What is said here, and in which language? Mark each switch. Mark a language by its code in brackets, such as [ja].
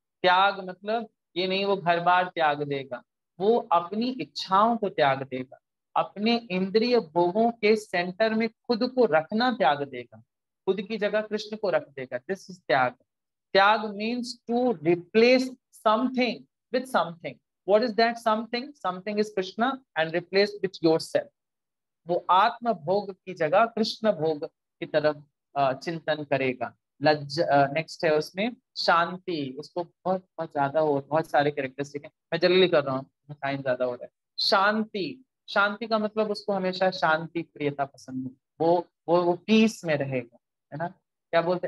[hi] त्याग मतलब ये नहीं वो घर बार त्याग देगा, वो अपनी इच्छाओं को त्याग देगा, अपने इंद्रिय भोगों के सेंटर में खुद को रखना त्याग देगा, खुद की जगह कृष्ण को रख देगा। [en] this is [hi] त्याग। [en] Tyag means to replace something with something. What is that something? Something is Krishna and replaced with yourself. [hi] वो आत्म भोग की जगह कृष्ण भोग की तरफ चिंतन करेगा। नेक्स्ट है उसमें शांति। उसको बहुत बहुत ज्यादा हो, बहुत सारे कैरेक्टरिस्टिक हैं, मैं जल्दी कर रहा हूँ, टाइम ज्यादा हो रहा है। शांति, शांति का मतलब उसको हमेशा शांति प्रियता पसंद है, वो पीस में रहेगा, है ना। क्या बोलते?